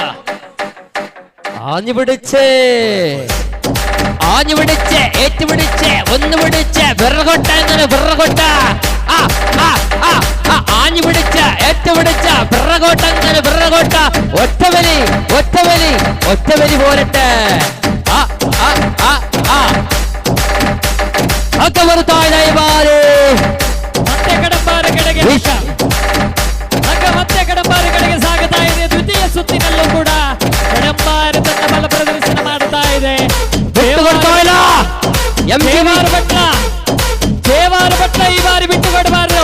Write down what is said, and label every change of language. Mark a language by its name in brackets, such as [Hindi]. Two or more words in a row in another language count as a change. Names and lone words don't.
[Malayalam] ആഞ്ഞു പിടിച്ച് ഏറ്റുപിടിച്ച് ഒന്ന് പിടിച്ച് വിറകൊട്ട അങ്ങനെ വിറകൊട്ട ആഞ്ഞു പിടിച്ച് ഏറ്റുപിടിച്ച വിറകൊട്ട അങ്ങനെ വിറകൊട്ട ഒറ്റവലി പോരട്ടെ. ഒക്കെ വരുത്താ ಬಾರಿ [Kannada] ಮತ್ತೆ ಕಡಂಬಾರು ಕಡೆಗೆ ಸಾಗುತ್ತಾ ಇದೆ. ದ್ವಿತೀಯ ಸುತ್ತಿನಲ್ಲೂ ಕೂಡ ಕಡಂಬಾರು ತನ್ನ ಬಲ ಪ್ರದರ್ಶನ ಮಾಡುತ್ತಾ ಇದೆ. ದೇವಾರ ಭಟ್ಲ ಈ ಬಾರಿ ಬಿಟ್ಟು ಕೊಡಬಾರದು.